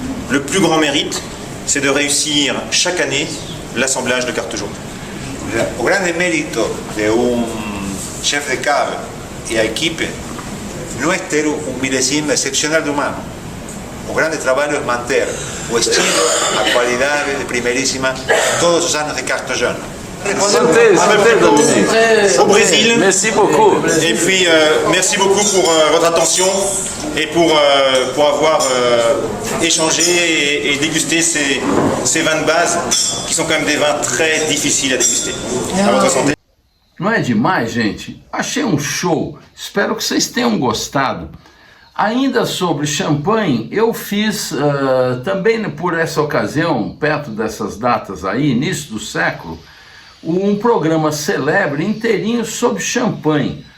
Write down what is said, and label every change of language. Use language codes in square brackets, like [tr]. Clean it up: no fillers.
[fr] Le plus grand mérite, c'est de réussir chaque année l'assemblage de carte jaune. [pt] O grande mérito de chef de cave e a equipe não é ter milésime excepcional do ano. O grande trabalho é manter o estilo, a qualidade de primeiríssima todos os anos de carte jaune. [fr] au Brésil. Merci beaucoup. Et puis, merci beaucoup pour votre attention et pour avoir échangé et dégusté ces vins de base qui sont quand même des vins très difficiles à déguster. À votre santé. [pt] Não é demais, gente? Achei um show. Espero que vocês tenham gostado. Ainda sobre champanhe, eu fiz também por essa ocasião, perto dessas datas aí, início do século, um programa celebre inteirinho sobre champanhe.